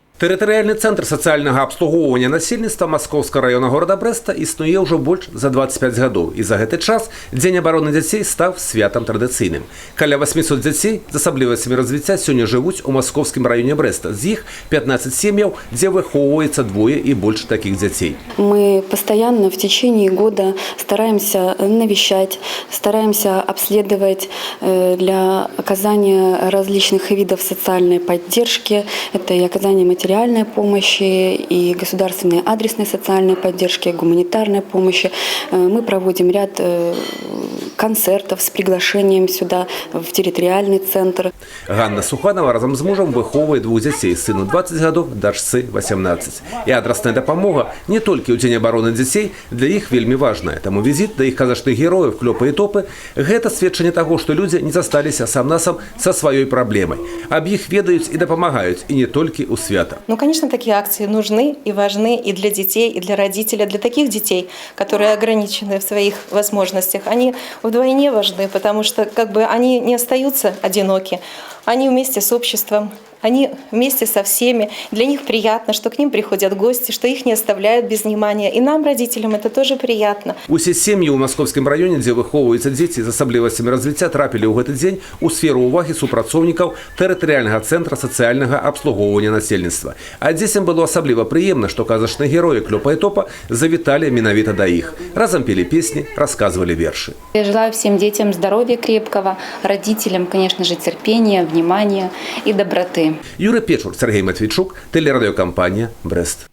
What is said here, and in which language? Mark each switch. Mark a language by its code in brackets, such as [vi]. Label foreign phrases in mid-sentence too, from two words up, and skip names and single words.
[be] Тэрытарыяльны цэнтр сацыяльнага абслугоўвання насельніцтва Маскоўскага района города Брэста існуе ўжо больш за 25 гадоў, і за гэты час Дзень абароны дзяцей стаў святам традыцыйным. Каля 800 дзяцей з асаблівасцямі развіцця сёння жывуць у Маскоўскім раёне Брэста. З іх 15 сем'яў, дзе выхоўваецца двое і больш таких дзяцей. [ru] Мы постоянно в течение года стараемся навещать, стараемся обследовать для оказания различных видов социальной поддержки. Это и оказание материальной помощи, и государственной адресной социальной поддержки, гуманитарной помощи. Мы проводим ряд концертов с приглашением сюда в территориальный центр. [be] Ганна Суханова разом з мужем выхоўвае двух дзяцей, сыну 20 гадоў, дачцы 18. І адрасная дапамога не толькі ў Дзень абароны дзяцей, для іх вельмі важная. Таму візіт да іх казачных герояў, клёпы і топы – гэта сведчанне таго, што людзі не засталіся сам-насам са сваёй праблемай. Аб іх ведаюць і дапамагаюць, і не толькі ў свята. [ru] Ну, конечно, такие акции нужны и важны и для детей, и для родителей. Для таких детей, которые ограничены в своих возможностях, они вдвойне важны, потому что они не остаются одиноки, они вместе с обществом, они вместе со всеми. Для них приятно, что к ним приходят гости, что их не оставляют без внимания. И нам, родителям, это тоже приятно. [be] Усе сем'і ў Маскоўскім раёне, дзе выхоўваюцца дзеці з асаблівасцямі развіцця, трапілі ў гэты дзень у сферу ўвагі супрацоўнікаў тэрытарыяльнага цэнтра сацыяльнага абслугоўвання насельніцтва. А дзецям было асабліва прыемна, што казачныя героі клёпа і топа завіталі менавіта да іх. Разам пелі песні, рассказывали вершы. [ru] Я желаю всем детям здоровья крепкого, родителям, конечно же, терпения, внимания и доброты. Юрий Печур, Сергей Матвійчук, телерадиокомпания «Брест».